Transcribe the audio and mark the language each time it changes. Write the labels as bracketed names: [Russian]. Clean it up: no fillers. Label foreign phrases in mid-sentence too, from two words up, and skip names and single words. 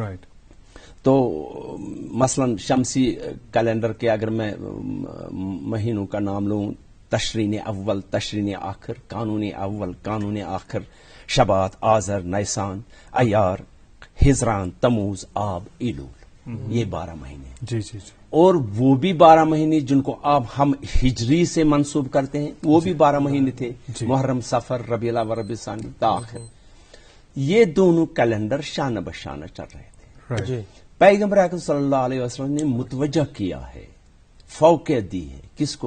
[Urdu] رائٹ. تو مثلا شمسی کیلنڈر کے اگر میں مہینوں کا نام لوں، تشرین اول، تشرین آخر، قانون اول، قانون آخر، شبات، آذر، نیسان، ایار، ہجران، تموز، آب، ایلول، یہ 12 مہینے. جی جی جی. اور وہ بھی 12 مہینے جن کو اب ہم ہجری سے منسوب کرتے ہیں، وہ بھی 12 مہینے تھے، محرم، صفر، ربیع الاول، ربیع الثانی تاخر. یہ دونوں کیلنڈر شانہ بشانہ چل رہے تھے. پیغمبر اکرم صلی اللہ علیہ وسلم نے متوجہ کیا ہے، فوقیت دی ہے کس کو؟